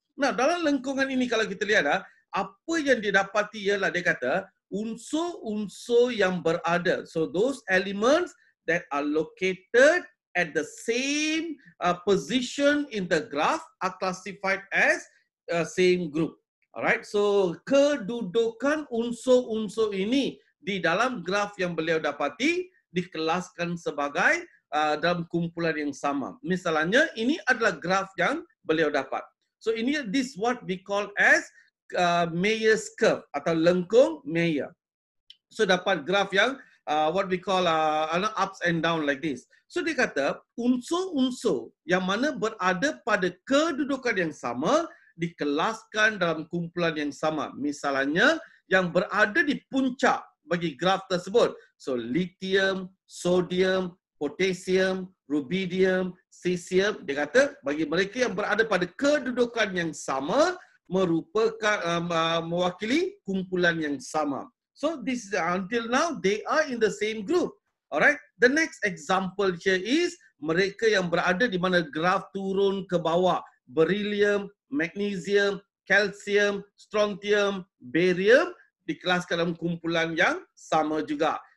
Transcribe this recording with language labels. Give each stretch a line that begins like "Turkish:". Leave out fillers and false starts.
Malay: Nah, dalam lengkungan ini kalau kita lihat apa yang didapati ialah dia kata unsur-unsur yang berada.
English: So those elements that are located at the same position in the graph are classified as same group.
Malay: Alright, so kedudukan unsur-unsur ini di dalam graf yang beliau dapati dikelaskan sebagai dalam kumpulan yang sama. Misalnya ini adalah graf yang beliau dapat. So ini
English: this what we call as Meyer's curve
Malay: atau lengkung Meyer. So dapat graf yang
English: what we call ups and down like this.
Malay: So dia kata unsur-unsur yang mana berada pada kedudukan yang sama dikelaskan dalam kumpulan yang sama. Misalnya yang berada di puncak bagi graf tersebut.
English: So lithium, sodium, potassium, rubidium, cesium.
Malay: Dia kata bagi mereka yang berada pada kedudukan yang sama merupakan mewakili kumpulan yang sama.
English: So this until now they are in the same group.
Malay: Alright.
English: The next example here is
Malay: mereka yang berada di mana graf turun ke bawah. Beryllium, magnesium, kalsium, strontium, barium dikelaskan dalam kumpulan yang sama juga.